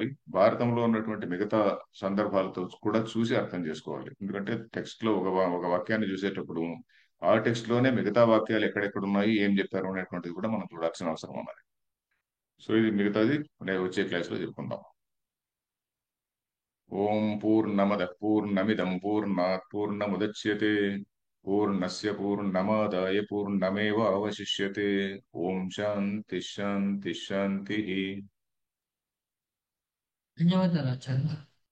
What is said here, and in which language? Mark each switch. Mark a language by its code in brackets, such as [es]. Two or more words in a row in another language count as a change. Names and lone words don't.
[te] భారతంలో ఉన్నటువంటి మిగతా సందర్భాలతో కూడా చూసి అర్థం చేసుకోవాలి. ఎందుకంటే టెక్స్ట్ లో ఒక వాక్యాన్ని చూసేటప్పుడు ఆ టెక్స్ట్ లోనే మిగతా వాక్యాలు ఎక్కడెక్కడ ఉన్నాయి, ఏం చెప్పారు అనేటువంటిది కూడా మనం చూడాల్సిన అవసరం ఉన్నది. సో ఇది మిగతాది నేను వచ్చే క్లాస్ లో చెప్పుకుందాం. [sa] ఓం పూర్ణమద పూర్ణమిదం పూర్ణాత్ పూర్ణముదచ్యతే పూర్ణస్య పూర్ణమాదాయ పూర్ణమేవావశిష్యతే. ఓం శాంతి శాంతి శాంతి. [te] ధన్యవాదాలు ఆచార్య.